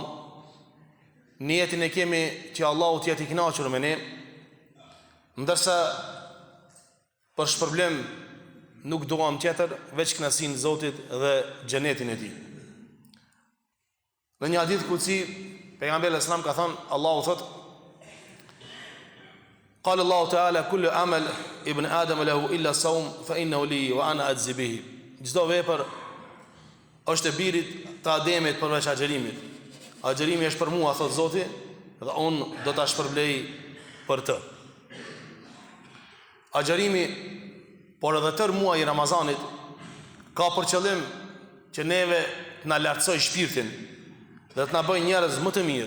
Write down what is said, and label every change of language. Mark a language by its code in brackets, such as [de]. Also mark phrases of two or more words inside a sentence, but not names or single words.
[sq] Në jetën e kemi që Allahu të jetë i kënaqur me ne, ndërsa për shpërblim nuk duam tjetër veç kënaqësinë e Zotit dhe xhenetin e Tij. Në një [ar] حديث قدسي, [sq] pejgamberi [ar] صلى الله عليه وسلم [sq] ka thënë, Allahu thotë: [ar] قال الله تعالى كل عمل ابن آدم له إلا الصوم فإنه لي وأنا أجزي به. [sq] Çdo vepër është e birit të Ademit përveç agjerimit. Agjerimi është për mua, thot Zoti, dhe unë do ta shpërblej për të. Agjerimi, por edhe tër muaji i Ramazanit, ka për qëllim që neve të na lartësoj shpirtin dhe të na bëjë njerëz më të mirë.